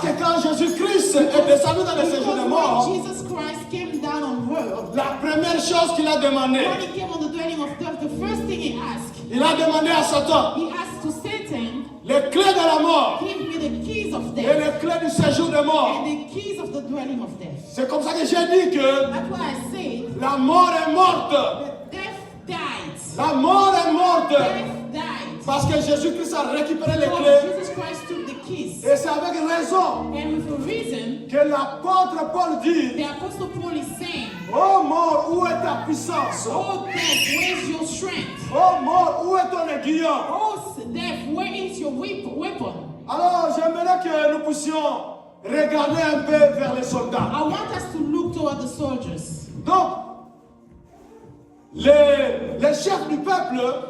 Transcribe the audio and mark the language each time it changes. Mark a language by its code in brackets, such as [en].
[fr] que quand Jésus-Christ est descendu dans le séjour des [en] Because [fr] morts, [en] when Jesus Christ came down on earth, [fr] la première chose qu'il a demandé, [en] when he came on the dwelling of death, the first thing he asked, [fr] il a demandé à Satan [en] he asked to Satan, [fr] les clés de la mort [en] give me the keys of [fr] et [en] death [fr] les clés du séjour des morts. [en] and the keys of the dwelling of death. [fr] C'est comme ça que j'ai dit que [en] That's why I say [fr] la mort est morte. [en] that death died. [fr] La mort est morte. [en] Death died. [fr] Parce que Jésus-Christ a récupéré les [en] Because [fr] clés. [en] Jesus Christ took the keys. [fr] Et c'est avec raison [en] And with a reason, [fr] que l'apôtre Paul dit, [en] the Apostle Paul is saying, [fr] ô mort, où est ta puissance? [en] oh death, where's your strength? [fr] Ô mort, où est ton aiguillon? [en] Oh death, where is your weapon? [fr] Alors j'aimerais que nous puissions regarder un peu vers les soldats. [en] I want us to look toward the soldiers. [fr] Donc, les chefs du peuple,